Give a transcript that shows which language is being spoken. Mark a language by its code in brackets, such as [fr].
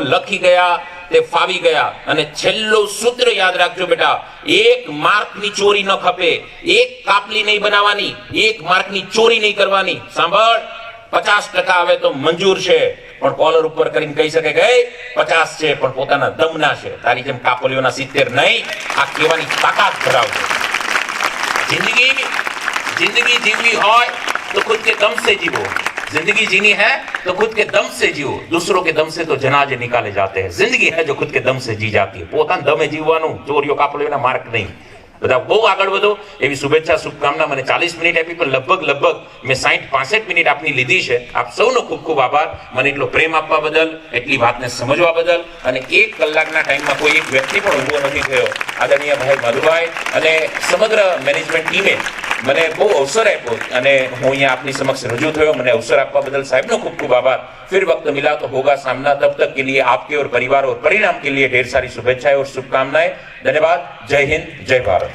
[gu] લખી ગયા તે ફાવી ગયા. અને છેલ્લું સૂત્ર યાદ રાખજો બેટા, 1 માર્કની ચોરી ન ખપે. 1 કાપલી નહીં બનાવવાની, 1 માર્કની ચોરી નહીં કરવાની. સાંભળ, 50% આવે તો મંજૂર છે, પણ કોલર ઉપર કરીને કહી શકે કે 50 છે, પણ પોતાના દમના છે. તારી જેમ કાપલીઓના 70 નહીં. આ કહેવાની તાકાત ધરાવજો. जिंदगी जीवी હોય तो खुद के दम से जीवो. [hi] जिंदगी जीनी है तो खुद के दम से जियो. दूसरों के दम से तो जनाजे निकाले जाते हैं. जिंदगी है जो खुद के दम से जी जाती है. [gu] પોતાના દમે જીવવાનું, ચોરીઓ કાપલીઓના માર્ક નહીં. બધા બહુ આગળ વધો એવી શુભેચ્છા, શુભકામના. મને 40 મિનિટ આપી, પણ લગભગ મેં 60-65 મિનિટ આપની લીધી છે. આપ સૌનો ખૂબ ખૂબ આભાર, મને એટલો પ્રેમ આપવા બદલ, એટલી વાતને સમજવા બદલ. અને 1 કલાકના ટાઈમમાં કોઈ એક વ્યક્તિ પણ ઊભો નથી થયો. આદરણીય ભાઈ મધુભાઈ અને સમગ્ર મેનેજમેન્ટ ટીમે મને બહુ અવસર આપ્યો અને હું અહીંયા આપની સમક્ષ રજૂ થયો. મને અવસર આપવા બદલ સાહેબનો ખૂબ ખૂબ આભાર. [hi] फिर वक्त मिला तो होगा सामना. तब तक के लिए आपके और परिवार और परिणाम के लिए ढेर सारी शुभेच्छाएं और शुभकामनाएं. धन्यवाद. जय हिंद, जय भारत.